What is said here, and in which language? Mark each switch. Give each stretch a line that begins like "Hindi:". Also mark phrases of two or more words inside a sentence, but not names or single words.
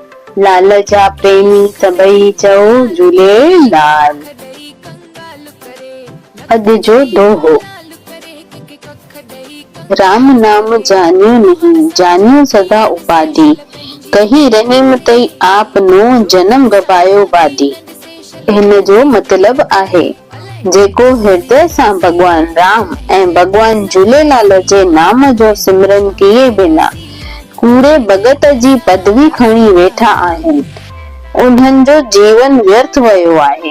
Sindhi: लाल जा प्रेमी सभई चओ झूलेलाल। अॼु जो दोहो।
Hindi: राम नाम जानियो नहीं, जानियो सदा उपाधि। कही रहीम तई आप नो जन्म गवायो बादी।
Sindhi: हिन जो मतलब आहे जेको हृदय सां भगवान राम ऐं भगवान झूलेलाल जे नाम जो सिमरन किए बिना कूड़े भगत जी पदवी खणी वेठा आहिनि, उन्हनि जो जीवन व्यर्थ वियो आहे।